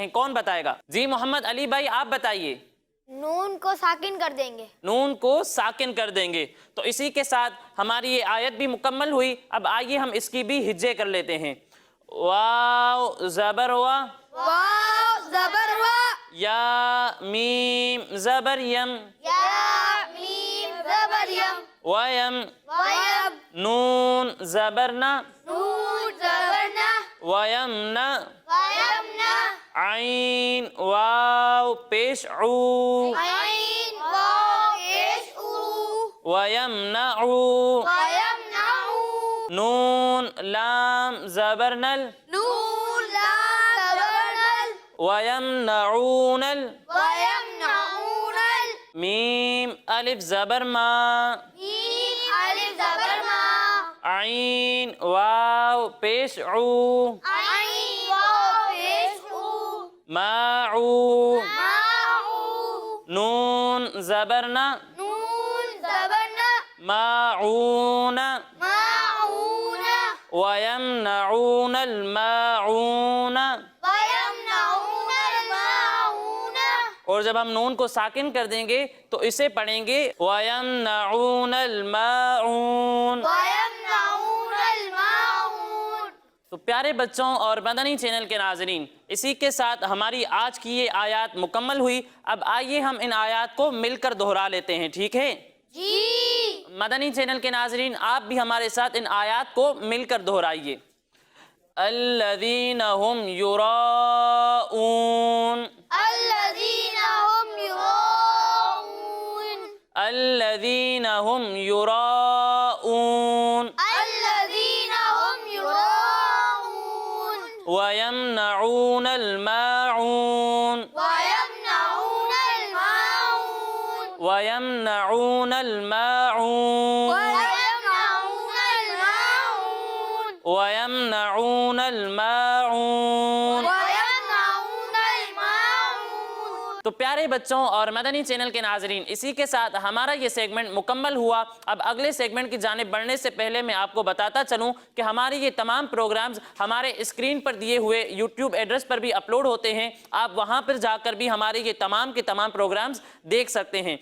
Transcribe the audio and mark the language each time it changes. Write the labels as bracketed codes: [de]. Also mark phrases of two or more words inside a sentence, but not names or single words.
[ur] کون بتائے گا؟ جی محمد علی بھائی آپ بتائیے. نون کو ساکن کر دیں گے. نون کو ساکن کر دیں گے. تو اسی کے ساتھ ہماری یہ آیت بھی مکمل ہوئی. اب آئیے ہم اس کی بھی ہجے کر لیتے ہیں. واو زبر ہوا، واو زبر وا. یا میم زبر یم، یا میم زبر یم. [ar] ویم، ویم. [ur] نون زبر نا، نون زبر نا. [ar] ویم نا، ویم نا. [ur] عین واو پیش عو، عین واو پیش او. [ar] ویم نعو، ویم نعو. [ur] نون لام زبر نل، نون لام زبر نل. [ar] ویم نعون ال، ویم نعون ال. [ur] میم الف زبر ما، میم الف زبر ما. عین واو پیش عو، عین واو پیش او. [ar] ماعو، ماعو. [ur] نون زبر نا، نون زبر نا. [ar] ماعون، ماعون. ويمنعون الماعون. ويمنعون الماعون. [ur] اور جب ہم نون کو ساکن کر دیں گے تو اسے پڑھیں گے [ar] وَيَمْنَعُونَ الْمَاعُونَ. وَيَمْنَعُونَ الْمَاعُونَ. [ur] تو پیارے بچوں اور مدنی چینل کے ناظرین، اسی کے ساتھ ہماری آج کی یہ آیات مکمل ہوئی. اب آئیے ہم ان آیات کو مل کر دہرا لیتے ہیں. ٹھیک ہے جی. مدنی چینل کے ناظرین، آپ بھی ہمارے ساتھ ان آیات کو مل کر دہرائیے. [ar] الذین هم یراؤون الذين هم يراءون الذین هم یراؤون الذين هم يراءون ویمنعون الماعون ويمنعون الماعون ویمنعون الماعون ويمنعون الماعون ویمنعون الماعون ويمنعون الماعون. [ur] تو پیارے بچوں اور مدنی چینل کے ناظرین، اسی کے ساتھ ہمارا یہ سیگمنٹ مکمل ہوا. اب اگلے سیگمنٹ کی جانب بڑھنے سے پہلے میں آپ کو بتاتا چلوں کہ ہمارے یہ تمام پروگرامز ہمارے اسکرین پر دیے ہوئے یوٹیوب ایڈریس پر بھی اپلوڈ ہوتے ہیں. آپ وہاں پر جا کر بھی ہمارے یہ تمام کے تمام پروگرامز دیکھ سکتے ہیں.